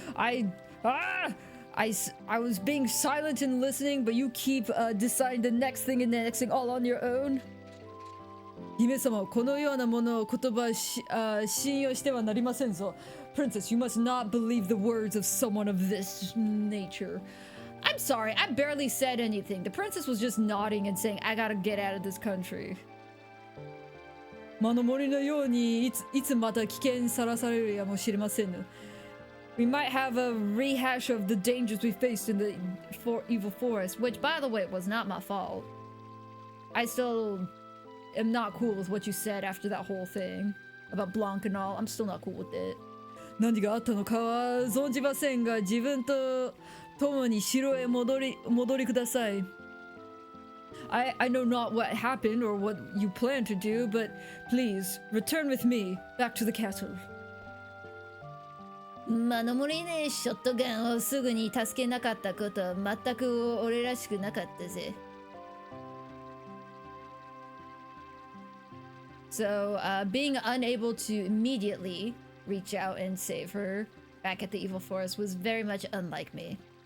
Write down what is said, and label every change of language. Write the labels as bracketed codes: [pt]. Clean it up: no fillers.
[en] I was being silent and listening, but you keep deciding the next thing and the next thing all on your own. [ja] 姫様、このようなものを言葉信用してはなりませんぞ。 [en] Princess, you must not believe the words of someone of this nature. I'm sorry, I barely said anything. The princess was just nodding and saying, I gotta get out of this country. [ja] 魔の森のようにいつまた危険にさらされるやもしれません。 [en] We might have a rehash of the dangers we faced in the evil forest, which, by the way, was not my fault. I still am not cool with what you said after that whole thing about Blanc and all. I'm still not cool with it. [ja] 何があったのかは存じませんが、自分と共に城へ戻りください。 [en] I know not what happened or what you plan to do, but please return with me back to the castle. [ja] 魔の森でショットガンをすぐに助けなかったことは全く俺らしくなかったぜ。 [en] So, being unable to immediately reach out and save her back at the evil forest was very much unlike me.